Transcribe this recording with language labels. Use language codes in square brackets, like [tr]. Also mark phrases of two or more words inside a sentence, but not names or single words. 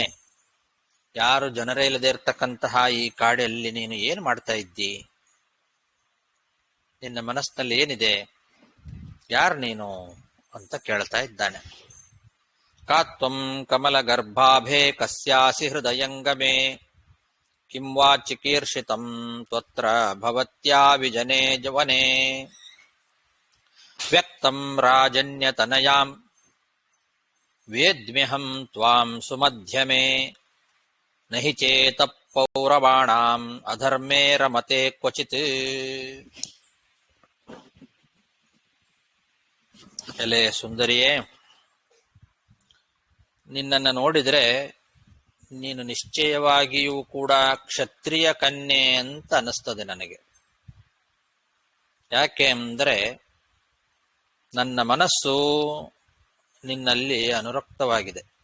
[kn] ಯಾರು ಜನರೇ ಇಲ್ಲದೆ ಇರತಕ್ಕಂತಹ ಈ ಕಾಡಲ್ಲಿ ನೀನು ಏನು ಮಾಡ್ತಾ ಇದ್ದಿ? ನಿನ್ನ ಮನಸ್ಸಿನಲ್ಲಿ ಏನಿದೆ? ಯಾರು ನೀನು ಅಂತ ಕೇಳ್ತಾ ಇದ್ದಾನೆ. [sa] ಕಾತ್ವಂ ಕಮಲ ಗರ್ಭಾಭೆ ಕಸ್ಯಾಸಿ ಹೃದಯಂಗಮೇ ಕಿಂ ವಾ ಚಿಕೀರ್ಷಿತಂ ತ್ವತ್ರ ಭವತ್ಯಾ ವಿಜನೇ ವನೇ. ವ್ಯಕ್ತಂ ರಾಜನ್ಯತನಯಾಂ ವೇದ್ಮ್ಯಹಂ ತ್ವಾಂ ಸುಮಧ್ಯಮೇ ನಹಿ ಚೇತ ಪೌರವಾಣಾಂ ಅಧರ್ಮೇ ರಮತೆ ಕ್ವಚಿತ್. [kn] ಎಲೆ ಸುಂದರಿಯೇ, ನಿನ್ನನ್ನು ನೋಡಿದರೆ ನೀನು ನಿಶ್ಚಯವಾಗಿಯೂ ಕೂಡ ಕ್ಷತ್ರಿಯ ಕನ್ಯೆ ಅಂತ ಅನಿಸ್ತದೆ ನನಗೆ. ಯಾಕೆ ಅಂದರೆ ನನ್ನ ಮನಸ್ಸು ನಿನ್ನಲ್ಲಿ ಅನುರಕ್ತವಾಗಿದೆ.